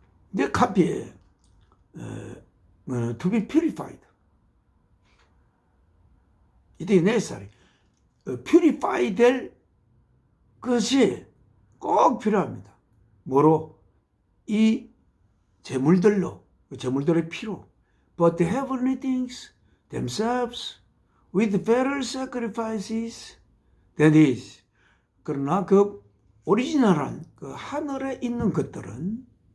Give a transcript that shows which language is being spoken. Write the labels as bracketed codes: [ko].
[ko] 내 카피에 [en] to be purified. [ko] 이때 necessary. purify 될 것이 꼭 필요합니다. 뭐로? 이 제물들로, 제물들의 피로. [en] But the heavenly things themselves with better sacrifices than these. [ko] 그러나 그 오리지널한 그 하늘에 있는 것들은